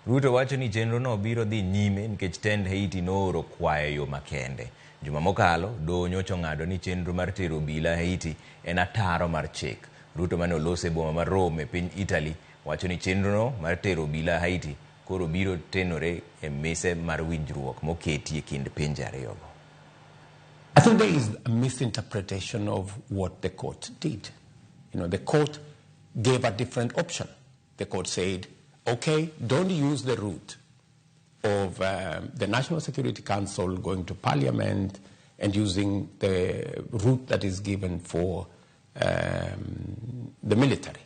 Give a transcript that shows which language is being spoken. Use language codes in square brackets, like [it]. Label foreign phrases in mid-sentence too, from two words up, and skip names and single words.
[luo] Ruto wacho ni chenro no biro dhi nyime nikech tend Haiti nooro kwayo yo makende. Juma mokalo, doho nyocha ong'ado ni chenro mar tero obila Haiti en ataro mar chik. Ruto mane olose boma mar Rome e piny Italy wacho ni chenro no mar tero obila Haiti koro biro tenore e mise mar winjruok moketi e kind pinje ariyogo. [en] I think there is a misinterpretation of what the court did. The court gave a different option. The court said, okay, don't use the route of the National Security Council going to Parliament and using the route that is given for the military.